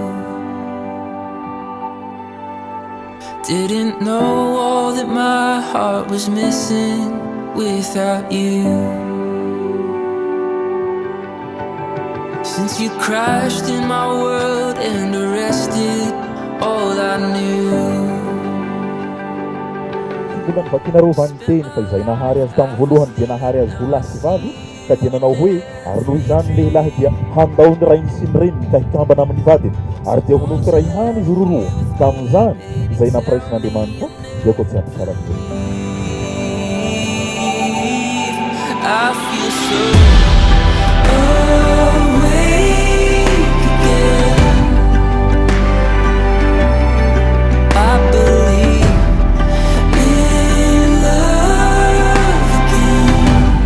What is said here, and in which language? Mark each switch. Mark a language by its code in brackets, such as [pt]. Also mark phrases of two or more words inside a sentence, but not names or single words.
[en] Didn't know all that my heart was missing without you. Since you crashed in my world and arrested all I knew. [mg] Bulan bakinarovan teny fa izay nahary azy tamin'ny voalohany dia nahary azy ho lahy sy vavy ka dia nanao hoe ary noho izany lehilahy dia handaony rainy sy ny reniny ka hikambana amin'ny vadiny ary dia honoky ray hany izy roroa tamin'izany izay nampiraisin'Andriamanitra dia koa tsy ampisara be. [en] I feel so awake again. I believe in love again.